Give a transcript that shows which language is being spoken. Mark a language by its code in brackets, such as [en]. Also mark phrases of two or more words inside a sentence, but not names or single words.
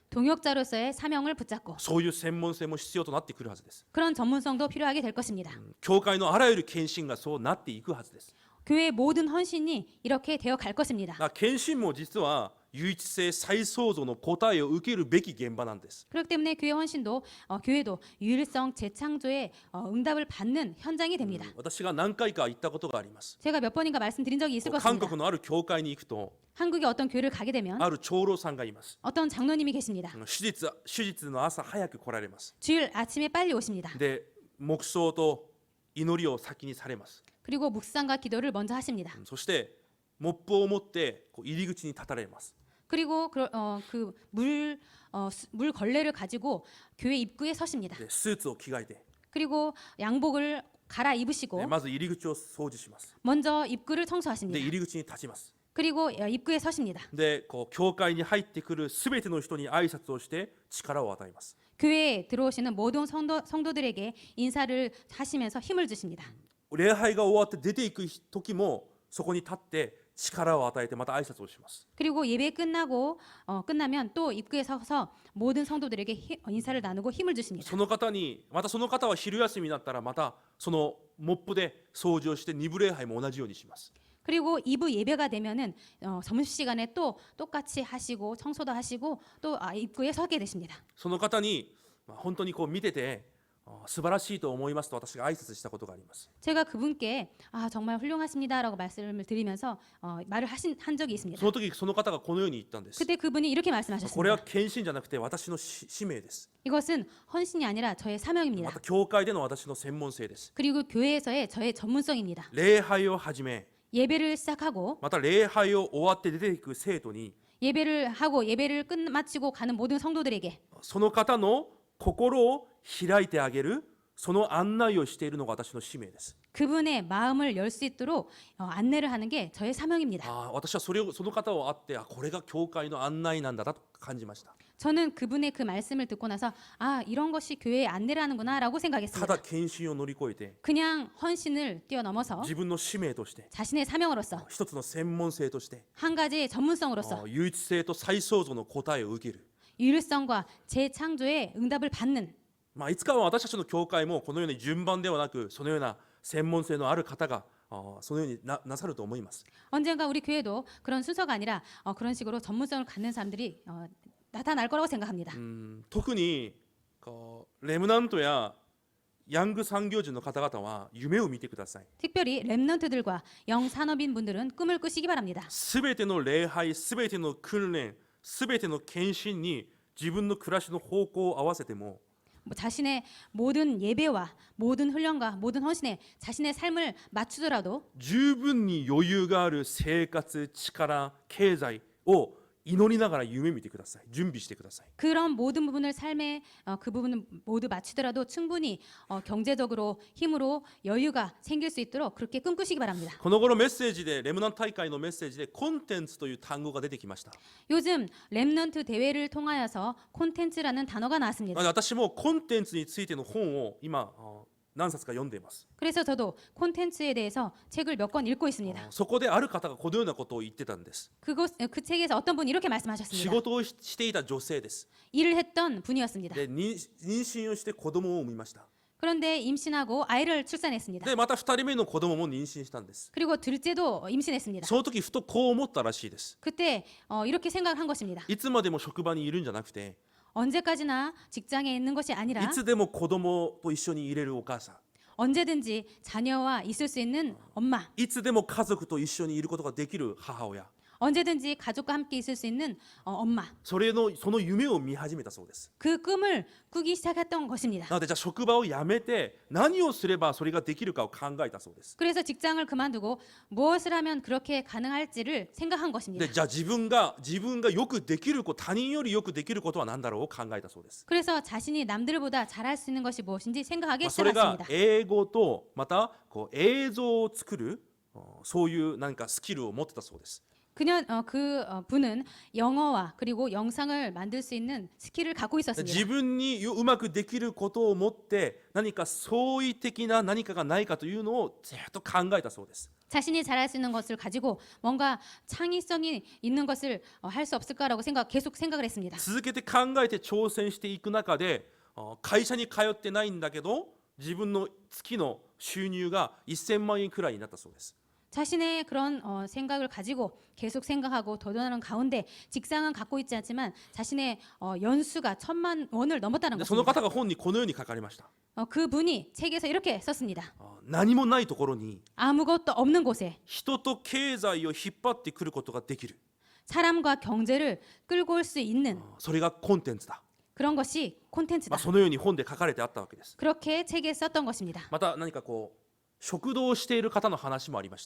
[ko] 동역자로서의 사명을 붙잡고 [ja] そういう専門性も必要となってくるはずです。 [ko] 그런 전문성도 필요하게 될 것입니다. [ja] 教会のあらゆる献身がそうなっていくはずです。 [ko] 교회의 모든 헌신이 이렇게 되어 갈 것입니다. [ja] 献身も実は唯一性再創造の答えを受けるべき現場なんです。 [ko] 그렇기 때문에 교회 헌신도 교회도 유일성 재창조의 응답을 받는 현장이 됩니다. [ja] 私が何回か行ったことがあります。 [ko] 제가 몇 번인가 말씀드린 적이 있을 [ja] 韓 [ko] 것입니다. [ja] 国のある教会に行くと、 [ko] 한국의 어떤 교회를 가게 되면 [ja] ある長老さんがいます。 [ko] 어떤 장로님이 계십니다. [ja] 手術の朝早く来られます。 [ko] 주일 아침에 빨리 오십니다. [ja] で、黙想と祈りを先にされます。 [ko] 그리고 묵상과 기도를 먼저 하십니다. [ja] そしてモップを持って入り口に立たれます。 [ko] 그리고 물 걸레를 가지고 교회 입구에 서십니다. [ja] で、スーツを着替えて、 [ko] 그리고 양복을 갈아입으시고 [ja] まず入り口を掃除します。 [ko] 먼저 입구를 [ja] で、 [ko] 청소하십니다. [ja] 入り口に立ちます。 [ko] 그리고 입구에 서십니다. [ja] で、教会に入ってくるすべての人に挨拶をして力を与えます。 [ko] 교회에 들어오시는 모든 성도들에게 인사를 하시면서 힘을 주십니다. [ja] 礼拝が終わって出ていく時もそこに立って力を与えてまた挨拶をします。 [ko] 그리고 예배 끝나면 또 입구에 서서 모든 성도들에게 인사를 나누고 힘을 주십니다. [ja] その方は昼休みになったらまたそのモップで掃除をして2部礼拝も同じようにします。 [ko] 그리고 2부 예배가 되면은 점심시간에 또 똑같이 하시고 청소도 하시고 또 입구에 서게 되십니다. [ja] その方に本当に見てて素晴らしいと思いますと私が挨拶したことがあります。 [ko] 제가 그분께 정말 훌륭하십니다라고 말씀을 드리면서 말을 한 적이 있습니다. [ja] その時その方がこのように言ったんです。 [ko] 그때 그분이 이렇게 [ja] これは [ko] 말씀하셨습니다. [ja] 献身じゃなくて私の使命です。 [ko] 이것은 헌신이 아니라 저의 [ja] ま [ko] 사명입니다. [ja] た教会での私の専門性です。 [ko] 그리고 교회에서의 저의 전문성입니다. [ja] 礼拝をはじめ [ko] 예배를 시작하고 [ja] また礼拝を終わって出ていく生徒に [ko] 예배를 마치고 가는 모든 성도들에게 [ja] その方の心を開いてあげるその案内をしているのが私の使命です。 [ko] 그분의 마음을 열 수 있도록 안내를 하는 게 저의 사명입니다. [ja] 私はその方を会って、これが教会の案内なんだなと感じました。 [ko] 저는 그분의 그 말씀을 듣고 나서 이런 것이 교회의 안내를 하는구나라고 [ja] た [ko] 생각했습니다. [ja] だ献身を乗り越えて [ko] 그냥 헌신을 뛰어넘어서 [ja] 自分の使命として [ko] 자신의 사명으로서 [ja] 一つの専門性として [ko] 한 가지의 전문성으로서 [ja] 唯一性と再創造の答えを受ける。 [ko] 유일성과 재창조의 응답을 받는 [ja] いつかは私たちの教会もこのように順番ではなく、そのような専門性のある方がそのように なさると思います。 [ko] 언젠가 우리 교회도 그런 순서가 아니라 그런 식으로 전문성을 갖는 사람들이 나타날 거라고 생각합니다. [ja] 特にレムナントやヤング産業人の方々は夢を見てください。 [ko] 특별히 랩넌트들과 영산업인 분들은 꿈을 꾸시기 바랍니다. [ja] すべての礼拝、すべての訓練、すべての献身に自分の暮らしの方向を合わせても [ko] 자신의 모든 예배와 모든 훈련과 모든 헌신에 자신의 삶을 맞추더라도 [ja] 十分に余裕がある生活、力、経済を祈りながら夢見てください。準備してください。 [ko] 그런 모든 부분을 삶에 그 부분을 모두 맞추더라도 충분히 경제적으로 힘으로 여유가 생길 수 있도록 그렇게 꿈꾸시기 바랍니다. [ja] この頃メッセージでレムナント大会のメッセージでコンテンツという単語が出てきました。 [ko] 요즘 랩넌트 대회를 통하여서 콘텐츠라는 단어가 나왔습니다. [ja] 私もコンテンツについての本を今何冊か読んでいます。 [ko] 그래서 저도 콘텐츠에 대해서 책을 몇 권 읽고 있습니다. [ja] そこである方がこのようなことを言ってたんです。 [ko] 그 책에서 어떤 분이 이렇게 [ja] 仕 [ko] 말씀하셨습니다. [ja] 事をしていた女性です。 [ko] 일을 했던 분이었습니다. [ja] で妊娠をして子供を産みました。 [ko] 그런데 임신하고 아이를 출산했습니다. [ja] でまた2人目の子供も妊娠したんです。 [ko] 그리고 둘째도 임신했습니다. [ja] その時ふとこう思ったらしいです。 [ko] 그때 이렇게 생각을 한 것입니다. [ja] いつまでも職場にいるんじゃなくて、 [ko] 언제까지나 직장에 있는 것이 [ja] い [ko] 아니라 [ja] つでも子供と一緒にいれるお母さん、 [ko] 언제든지 자녀와 있을 수 있는 엄마, [ja] いつでも家族と一緒にいることができる母親、 [ko] 언제든지 가족과 함께 있을 수 있는 엄마. [ja] その夢を見始めたそうです。 [ko] 그 꿈을 꾸기 시작했던 것입니다. [ja] なのでじゃあ職場を辞めて何をすればそれができるかを考えたそうです。 [ko] 그래서 직장을 그만두고 무엇을 하면 그렇게 가능할지를 생각한 것입니다. [ja] でじゃあ自分がよくできること、他人よりよくできることは何だろうを考えたそうです。 [ko] 그래서 자신이 남들보다 잘할 수 있는 것이 무엇인지 생각하기 [ja] それが [ko] 시작했습니다. [ja] 英語とまた映像を作るそういう何かスキルを持ってたそうです。 [ko] 분은 영어와 그리고 영상을 만들 수 있는 스킬을 갖고 [ja] 自 [ko] 있었습니다. [ja] 分にうまくできることを持って何か創意的な何かがないかというのをずっと考えたそうです。 [ko] 자신이 잘할 수 있는 것을 가지고 뭔가 창의성이 있는 것을 할 수 없을까라고 계속 생각을 했습니다. [ja] 続けて考えて挑戦していく中で会社に通ってないんだけど自分の月の収入が1000万円くらいになったそうです。 [ko] 자신의 그런 생각을 가지고 계속 생각하고 도전하는 가운데 직장은 갖고 있지 않지만 자신의 연수가 1,000만 원을 넘었다는 [ja] その [ko] 것입니다. [ja] 方が本にこのように書かれました。 [ko] 그분이 책에서 이렇게 썼습니다. [ja] 何もないところに [ko] 아무것도 없는 곳에 [ja] 人と経済を引っ張ってくることができる。 [ko] 사람과 경제를 끌고 올 수 있는 [ja] それがコンテンツだ。 [ko] 그런 것이 콘텐츠다. [ja] そのように本で書かれてあったわけです。 [ko] 그렇게 책에 썼던 것입니다. [ja] また何か食堂をしている方の話もありました。